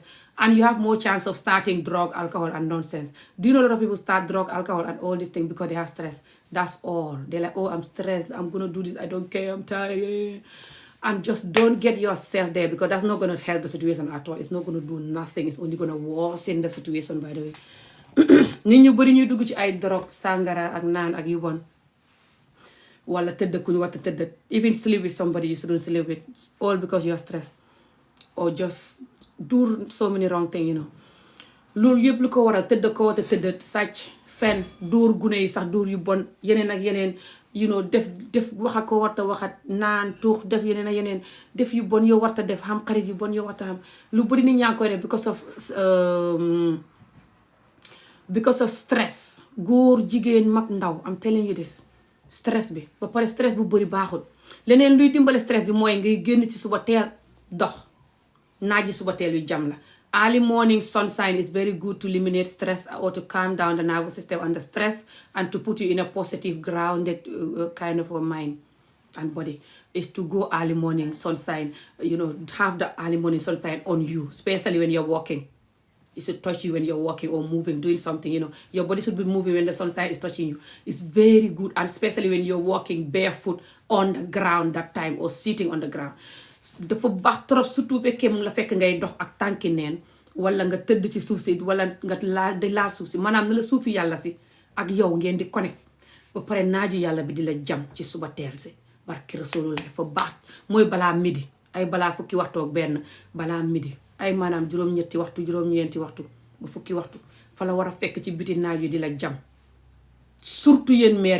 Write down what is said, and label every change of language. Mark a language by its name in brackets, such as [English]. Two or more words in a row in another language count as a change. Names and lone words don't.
[English] And you have more chance of starting drug, alcohol, and nonsense. Do you know a lot of people start drug, alcohol, and all these things because they have stress? That's all. They're like, oh, I'm stressed. I'm going to do this. I don't care. I'm tired. And just don't get yourself there because that's not going to help the situation at all. It's not going to do nothing. It's only going to worsen the situation, by the way. [Wolof] nit ñu bari ñuy dugg ci ay drogue sàngara ak naan ak yu bon wala tëdd ku ñu war a tëdd [English] even sleep with somebody you shouldn't sleep with all because you're stressed or just do so many wrong things [Wolof] loolu yëpp lu ko waral tëdd ko war a tëdd sàcc fen dóor gune yi sax dóor yu bon yeneen ak yeneen def waxa ko warta waxat naan tuux def yeneen ak yeneen def yu bon yow warta def xam xarit yu bon yow warta xam lu bari nit ñaa ngi koy def [English] because of stress [Wolof] góor jigéen mag ndaw [English] am telling you this [Wolof] stress bi ba pare stress bu bari baaxul leneen luy dimbale stress bi mooy ngay génn ci suba teel dox naaji suba teel yu jam la [English] early morning sunshine is very good to eliminate stress or to calm down the nervous system under stress and to put you in a positive grounded kind of a mind and body is to go early morning sunshine have the early morning sunshine on you especially when you're walking. It should touch you when you're walking or moving, doing something, your body should be moving when the sunshine is touching you. It's very good, and especially when you're walking barefoot on the ground that time or sitting on the ground. [Wolof] Dafa baax trop surtout fekkee mu la fekk ngay dox ak tànki neen wala nga tëdd ci suuf si wala nga laal suuf si maanaam na la suufi yàlla si ak yow ngeen di connect ba pare naaju yàlla bi di la jam ci suba teel si barki Rasulullah fa baax mooy balaa midi ay balaa fukki waxtu ak benn balaa midi ay maanaam juróom-ñetti waxtu juróom-ñeenti waxtu ba fukki waxtu fa la war a fekk ci biti naaj yi di la jam surtout yéen maire